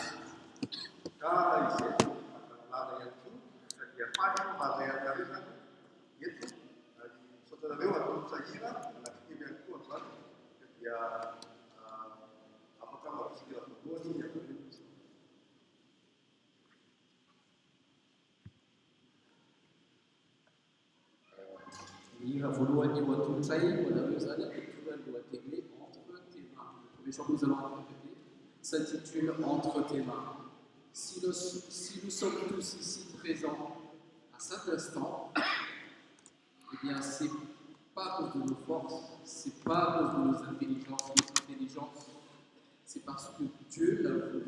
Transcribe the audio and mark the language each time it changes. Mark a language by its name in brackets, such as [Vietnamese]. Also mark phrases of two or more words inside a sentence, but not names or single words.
[Malagasy] Ka izay lala ihany koa satria faly mazay an-jareo zany eto ary misaotanareo atao-tsahira anankitelo ihany koa amin'izany dia afaka mampisira voalohany ianareo. Hira voalohany eo an-tolotsay ho anareo zany lecture lohateny hoe entre tes mains. [French] Le premier chant que nous allons interpréter s'intitule Entre tes mains. Si nous sommes tous ici présents à cet instant, eh bien c'est pas à cause de nos forces, c'est pas à cause de nos intelligences, notre intelligence, c'est parce que Dieu l'a voulu.